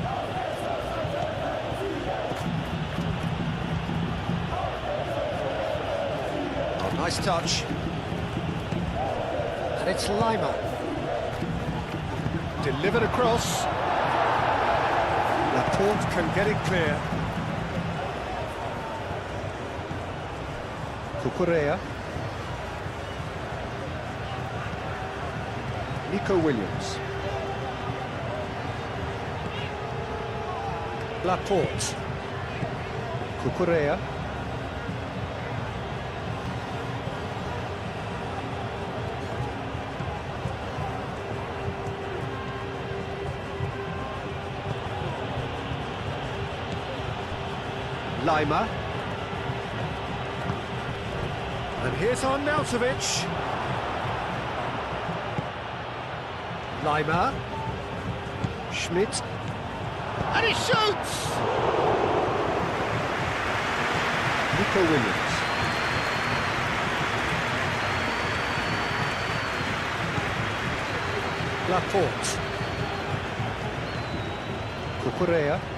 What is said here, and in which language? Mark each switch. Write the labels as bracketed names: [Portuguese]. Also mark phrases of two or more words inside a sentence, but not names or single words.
[English] Oh, nice touch. And it's Lima. Delivered across. Laporte can get it clear. Cucurella. Nico Williams. Laporte. Cucurella. Lima. And here's Arnautovic. Lima. Schmidt. And he shoots! Nico Williams. Laporte. Cucurella.